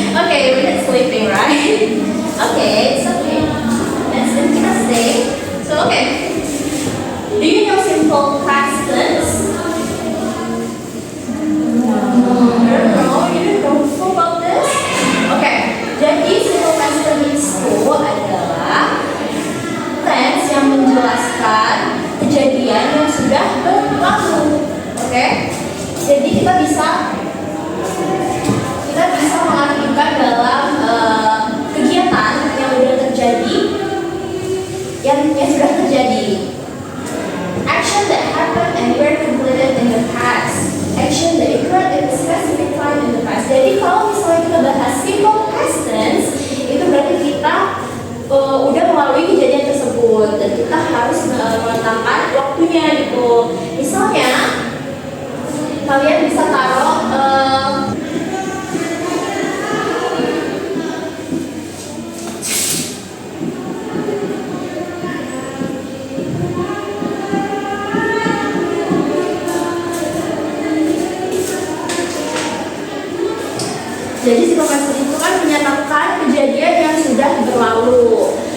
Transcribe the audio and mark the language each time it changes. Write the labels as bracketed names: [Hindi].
[English] Okay, we're not sleeping, right? Okay, it's okay. That's interesting. So, okay. Do you know simple past tense? No, you don't know about this? [Indonesian] Okay, jadi simple past tense itu adalah tense yang menjelaskan kejadian yang sudah berlalu. Oke, jadi kita bisa mengartikan dalam kegiatan yang sudah terjadi, yang sudah terjadi. [English] Action that happened and were completed in the past. Action that occurred at a specific time in the past. [Indonesian] Jadi kalau misalnya kita bahas simple past tense, itu berarti kita udah melalui kejadian tersebut dan kita harus meletakkan waktunya gitu. Misalnya kalian bisa taruh jadi simple past tense itu kan menyatakan kejadian yang sudah berlalu.